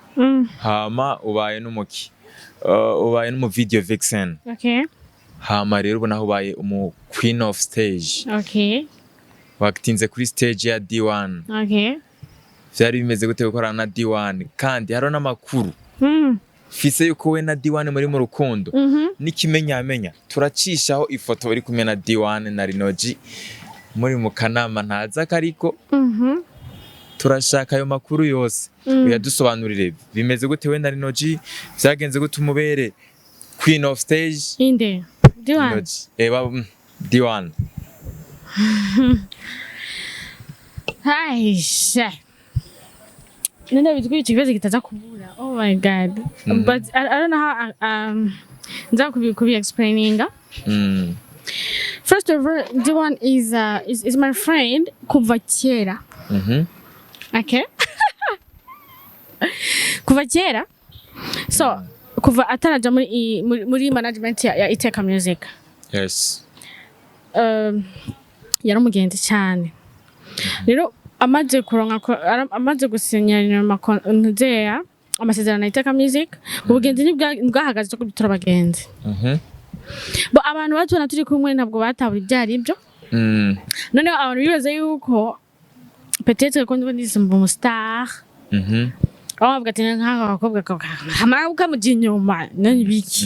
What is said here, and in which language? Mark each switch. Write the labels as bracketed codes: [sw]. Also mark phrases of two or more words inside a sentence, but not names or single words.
[rn] Hama ubaye n'umuki. Ubaye no mu [en] video vixen. Okay. [rn] Hama rero ubona ubaye umu [en] queen of stage. Okay. [rn] Wakitinze kuri stage ya D1. [en] Okay. [rn] Vyari bimeze gute gukorana na D1 kandi haro n'amakuru. Fise yuko we na D1 muri mu rukundo. Nikimenyamenya turacishaho ifoto bari kumwe na D1 na Rinoji muri mu kanama ntaza kariko. Turashaka ayo makuru yose. Uyadusobanurire bimeze gute we na Rinoji vyagenze gute umubere [en] queen of stage [rn] inde D1 D1 Aisha nenda bitwa ikibazo kitaza kubura. [en] Oh my god. But I don't know how [rn] nza kubi explaininga. [en] First of all, D1 is my friend [rn] kuva kera. Okay. Kuva kera. So kuva ataraja muri management ya Iteka Music. [en] Yes. [rn] Yari umugenzi cyane. Rero amaze kuronka amaze gusinyana amasezerano iteka music ubugenzi bwahagaze cyo kubitura abagenzi bo abantu batubona turi kumwe ntabwo batabura ibyari ibyo noneho abantu bibaza yuko peut-être ko ndi mu star bavuga ati nk'aka bakobwa kamara ukamugira inyuma nani biki